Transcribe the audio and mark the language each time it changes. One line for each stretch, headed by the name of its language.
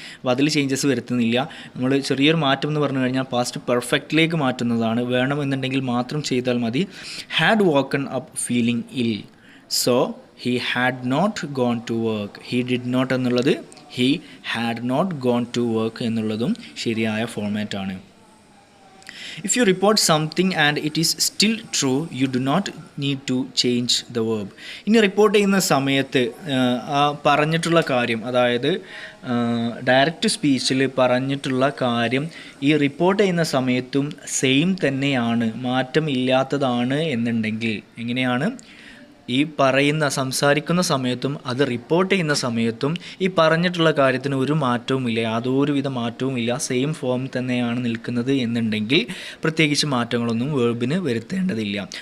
Malayalam: അപ്പോൾ അതിൽ ചേഞ്ചസ് വരുത്തുന്നില്ല. നമ്മൾ ചെറിയൊരു മാറ്റം എന്ന് പറഞ്ഞു കഴിഞ്ഞാൽ പാസ്റ്റ് പെർഫെക്റ്റിലേക്ക് മാറ്റുന്നതാണ്. വേണമെന്നുണ്ടെങ്കിൽ മാത്രം ചെയ്താൽ മതി.
English: Had woken up feeling ill so he had not gone to work. He did not
Malayalam: എന്നുള്ളത്
English: he had not gone to work
Malayalam: എന്നുള്ളതും ശരിയായ ഫോർമാറ്റാണ്.
English: If you report something and it is still true, you do not need to change the verb.
Malayalam: ഇനി report ചെയ്യുന്ന സമയത്ത് പറഞ്ഞിട്ടുള്ള കാര്യം, അതായത് direct സ്പീച്ചിൽ പറഞ്ഞിട്ടുള്ള കാര്യം ഈ റിപ്പോർട്ട് ചെയ്യുന്ന സമയത്തും സെയിം തന്നെയാണ്, മാറ്റം ഇല്ലാത്തതാണ് എന്നുണ്ടെങ്കിൽ എങ്ങനെയാണ്? ഈ സംസാരിക്കുന്ന സമയത്തും അത് റിപ്പോർട്ട് ചെയ്യുന്ന സമയത്തും ഈ പറഞ്ഞിട്ടുള്ള കാര്യത്തിന് ഒരു മാറ്റവുമില്ല, യാതൊരുവിധ മാറ്റവുമില്ല, സെയിം ഫോം തന്നെയാണ് നിൽക്കുന്നത് എന്നുണ്ടെങ്കിൽ പ്രത്യേകിച്ച് മാറ്റങ്ങളൊന്നും വേർബിന് വരുത്തേണ്ടതില്ല.